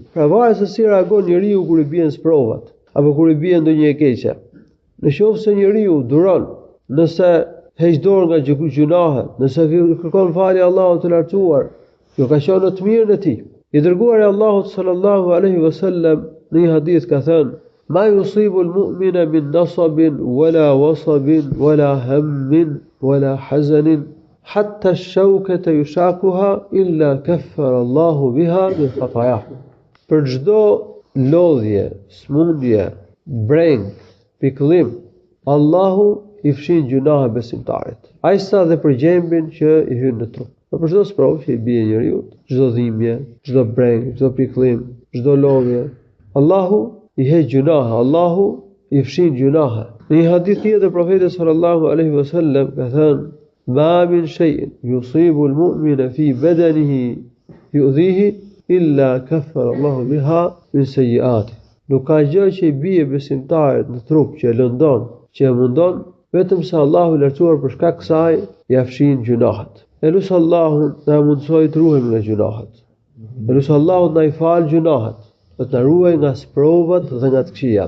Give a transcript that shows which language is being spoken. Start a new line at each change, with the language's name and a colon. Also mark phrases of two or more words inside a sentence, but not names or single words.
Albanian: Pra varet se si reagon njeriu kur i bien sprovat, apo kur i bien ndonjë e keqe. Nëse njeriu duron, nëse heq dorë nga gjunahet, nëse kërkon falje Allahut të lartësuar, kjo ka qenë në të mirën e tij. I dërguari i Allahut
Arabic: صلى الله عليه وسلم
Albanian: në një hadith ka thënë:
Arabic: "ما يصيب المؤمن من نصب ولا وصب ولا هم ولا حزن حتى الشوكة يشاكها إلا كفر الله بها من خطاياه."
Albanian: Për çdo lodhje, smundje, breng, pikëllim, Allahu i fshin gjunahe besimtarit. Aq sa dhe për gjembin që i hyn në trup. Për çdo sprovë që i bie njeriu, çdo dhimbje, çdo breng, çdo pikëllim, çdo lodhje, Allahu i heq gjunahe, Allahu i fshin gjunahe. Në një hadith tjetër profeti
Arabic: صلى الله عليه وسلم
Albanian: ka thënë:
Arabic: "ما من شيء يصيب المؤمن في بدنه يؤذيه إلا كفر الله بها من سيئاته."
Albanian: Nuk ka gjë që i bie besimtarit në trup që e lëndon, që e mundon, vetëm se Allahu i lartësuar për shkak kësaj ja fshin gjunahet. Elusë Allahun na mundsoj të ruhemi nga gjunahet. Elusë Allahun na i fal gjunahet, dhe të na ruaj nga sprovat dhe nga të këqijat.